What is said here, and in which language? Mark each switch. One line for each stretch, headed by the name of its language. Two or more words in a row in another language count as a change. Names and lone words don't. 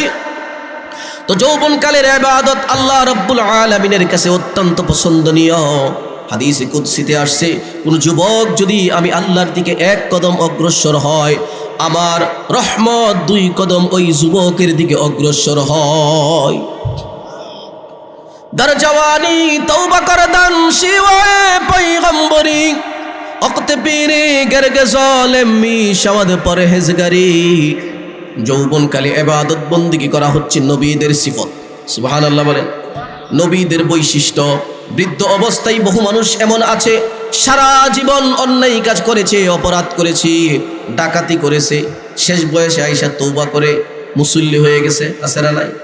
Bangla: তো যৌবনকালের ইবাদত
Arabic: الله رب العالمين
Bangla: কাছে অত্যন্ত পছন্দনীয়। হাদিসে কুদসিতে আসছে, কোন যুবক যদি আমি আল্লাহর দিকে 1 কদম অগ্রসর হয়, আমার রহমত 2 কদম ওই যুবকের দিকে অগ্রসর হয়।
Persian: در جوانی توبہ کردن شیوه پیغمبری وقت پیری گرگ ظالم می شود پرهیزگاری।
Bangla: যৌবনকালে ইবাদত বন্দেগী করা হচ্ছে নবীদের সিফত। সুবহানাল্লাহ বলেন। নবীদের বৈশিষ্ট্য। বৃদ্ধ অবস্থায় বহু মানুষ এমন আছে সারা জীবন অন্যায় কাজ করেছে, অপরাধ করেছে, ডাকাতি করেছে, শেষ বয়সে আইসা তওবা করে মুসল্লি হয়ে গেছে, আছে না নাই?